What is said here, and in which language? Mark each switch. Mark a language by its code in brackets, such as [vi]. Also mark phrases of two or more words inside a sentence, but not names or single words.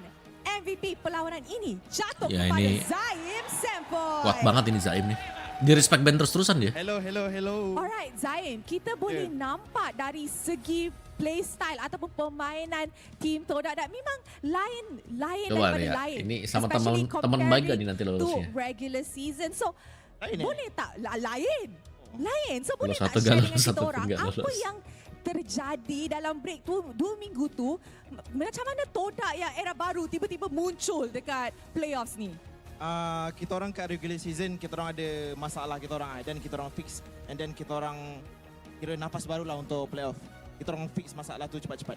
[ms] MVP perlawanan ini jatuh Ya, kepada ini Zaim Sempoy. [id] Kuat banget ini Zaim nih. Di respect band terus-terusan dia. Hello. [ms] Alright, Zaim, kita boleh nampak dari segi playstyle ataupun permainan tim Todak dan memang lain [id] Coba [ms] daripada ya, lain. [id] ini sama [ms] Especially [id] teman baik gak nih nanti [ms] comparing [id] lolosnya? [en] to regular season. So, [ms] Lain boleh tak? Lain. So, boleh [id] Kalau [ms] tak [id] satu [ms] share [id] gak [ms] dengan [id] lolos, [ms] kita [id] satu pun [ms] orang [id] gak [ms] apa [id] lolos. [ms] yang terjadi dalam break tu 2 minggu tu, macam mana Todak yang era baru tiba-tiba muncul dekat playoffs ni? Kita orang kat regular season, kita orang ada masalah kita orang, dan kita orang fix, [en] and then [ms] kita orang kira nafas baru lah untuk playoff. Kita orang fix masalah tu cepat-cepat.